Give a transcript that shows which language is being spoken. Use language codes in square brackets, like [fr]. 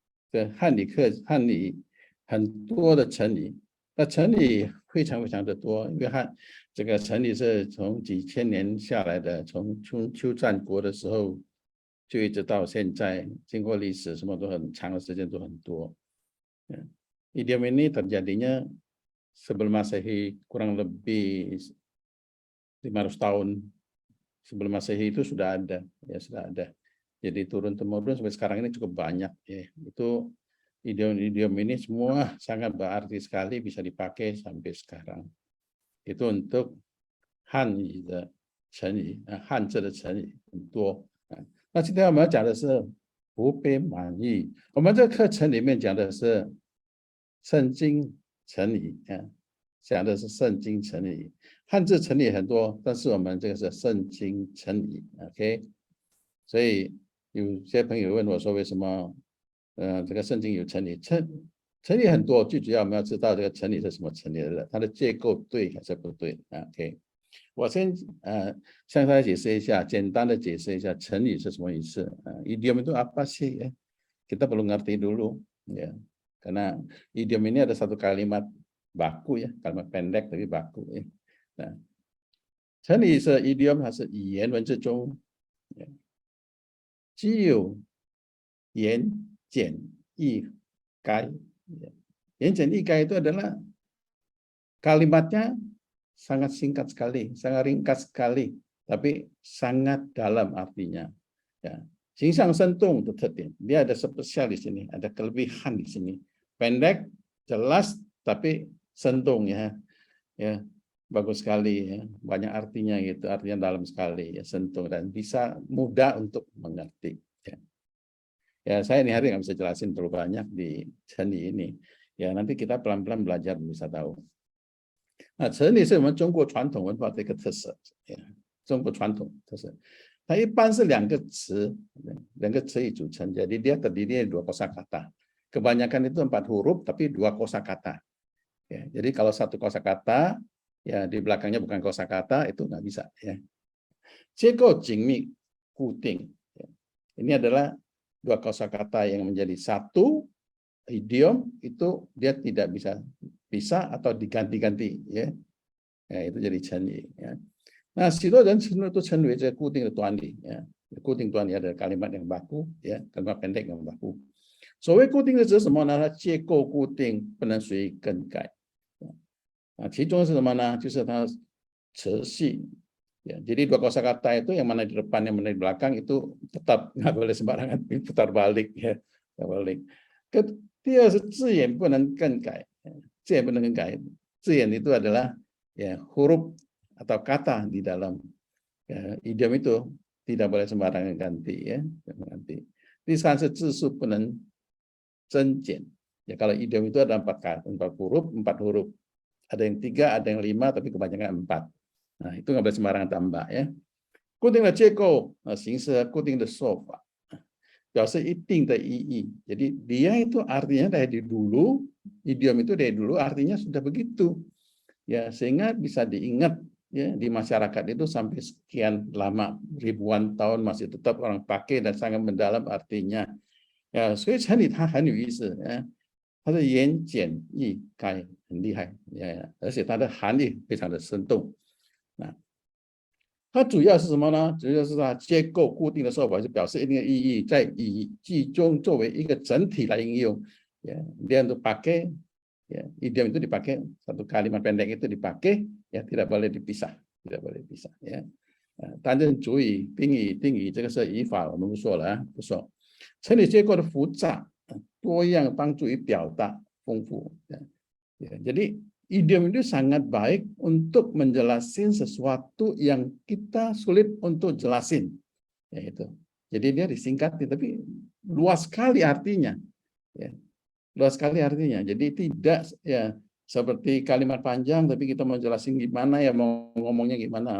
[zh] 对，汉语很多的成语，那成语非常的多，因为这个成语是从几千年下来的，从春秋战国的时候就一直到现在，经过历史什么都很长的时间都很多。 [id] Idiom ini terjadinya sebelum Masehi kurang lebih 500 tahun sebelum Masehi itu sudah ada, ya sudah ada. Jadi turun temurun sampai sekarang ini cukup banyak ya. Itu idiom ini semua sangat berarti sekali, bisa dipakai sampai sekarang. Itu untuk [zh] 汉语的成语，汉字的成语很多。那今天我们要讲的是不被满意。我们这个课程里面讲的是圣经成语，讲的是圣经成语。汉字成语很多，但是我们这个是圣经成语 ，OK。所以有些朋友问我说，为什么这个圣经有成语？成语很多，最主要我们要知道这个成语是什么成语的，它的结构对还是不对 ，OK。我先向大家解释一下，简单的解释一下成语是什么意思。 [id] Idiom itu apa sih? Kita perlu ngerti dulu, ya. Karena idiom ini ada satu kalimat baku ya, kalimat pendek tapi baku ya. [zh] Nah, 成语是 idiom， 它是语言文字中具有言简意赅。 [id] 言简意赅itu adalah kalimatnya sangat singkat sekali, sangat ringkas sekali, tapi sangat dalam artinya. Ya. [zh] 形象生动的特点， [id] dia ada spesial di sini, ada kelebihan di sini. Pendek, jelas, tapi 生动ya, ya bagus sekali ya, banyak artinya gitu, artinya dalam sekali ya, sentuh dan bisa mudah untuk mengerti. Ya, saya ini hari nggak bisa jelasin terlalu banyak di seni ini. Ya, nanti kita pelan-pelan belajar bisa tahu. [zh] 成语是我们中国传统文化的一个特色，中国传统特色。它一般是两个词语组成， [id] jadi dia terdiri dari 2 kosakata. Kebanyakan itu 4 huruf tapi 2 kosakata. Ya, jadi kalau 1 kosakata ya di belakangnya bukan kosakata itu nggak bisa ya. [zh] 结构紧密固定. [id] Ini adalah 2 kosakata yang menjadi satu idiom, itu dia tidak bisa atau diganti-ganti ya. Ya, itu jadi 成语 ya. [zh] 那许多人都称为这固定的端理 ya. [id] 固定端理 adalah kalimat yang baku ya, kalimat pendek yang baku. [zh] 所谓固定的指什么呢？它结构固定，不能随意更改。其中是什么呢？就是它词系ya. [id] Jadi 2 kosakata itu yang mana di depan yang mana di belakang itu tetap nggak boleh sembarangan putar balik ya, nggak boleh. [zh] 第二是字眼不能更改，字眼不能更改。 [id] 字眼itu adalah ya huruf atau kata di dalam idiom itu tidak boleh sembarangan ganti ya, ganti. [zh] 第三是字数不能增减。 [id] Ya kalau idiom itu ada 4 huruf, [zh] 4 huruf. [id] Ada yang 3, ada yang 5, tapi kebanyakan 4. Nah, itu nggak boleh sembarangan tambah ya. [zh] 固定的结构形式和固定的说法，表示一定的意义。 [id] Jadi dia itu artinya dari dulu, idiom itu dari dulu artinya sudah begitu. Ya, sehingga bisa diingat ya di masyarakat itu sampai sekian lama, ribuan tahun masih tetap orang pakai dan sangat mendalam artinya. [zh] Ya, 所以成语它很有意思，它的言简意赅很厉害，而且它的含义非常的生动。它主要是什么呢？主要是它结构固定的说法，就表示一定的意义，在语句中作为一个整体来应用。 [id] Dia untuk pakai, idiom itu dipakai, satu kalimat pendek itu dipakai, ya tidak boleh dipisah, tidak boleh dipisah. [zh] 担任主语、宾语、定语，这个是语法，我们不说了，不说。成语结构的复杂多样，帮助于表达丰富。 [id] Jadi idiom itu sangat baik untuk menjelaskan sesuatu yang kita sulit untuk jelasin. Ya, itu. Jadi dia disingkat, tapi luas sekali artinya. Ya, luas sekali artinya. Jadi tidak ya seperti kalimat panjang, tapi kita mau jelasin gimana ya, mau ngomongnya gimana.